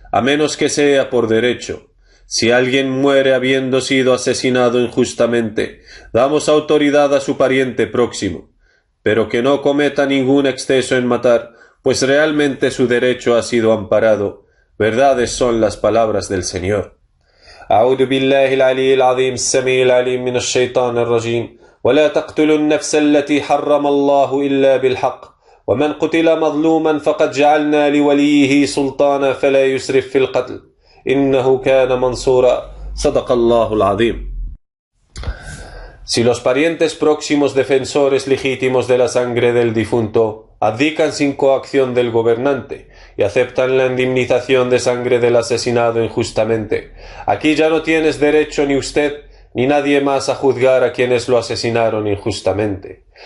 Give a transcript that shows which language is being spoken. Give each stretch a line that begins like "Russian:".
Spanish: a menos que sea por derecho. Si alguien muere habiendo sido asesinado injustamente, damos autoridad a su pariente próximo, pero que no cometa ningún exceso en matar, pues realmente su derecho ha sido amparado. Verdades son las palabras del Señor.
Arabic: أعوذ بالله العلي العظيم السميع العليم من الشيطان الرجيم ولا تقتلوا النفس التي حرم الله إلا بالحق ومن قتل مظلوما فقد جعلنا لوليه سلطانا فلا يسرف في القتل إنه كان منصورا صدق الله العظيم.
Spanish: Si los parientes próximos defensores legítimos de la sangre del difunto abdican sin coacción del gobernante y aceptan la indemnización de sangre del asesinado injustamente, aquí ya no tienes derecho ni usted ni nadie más a juzgar a quienes lo asesinaron injustamente,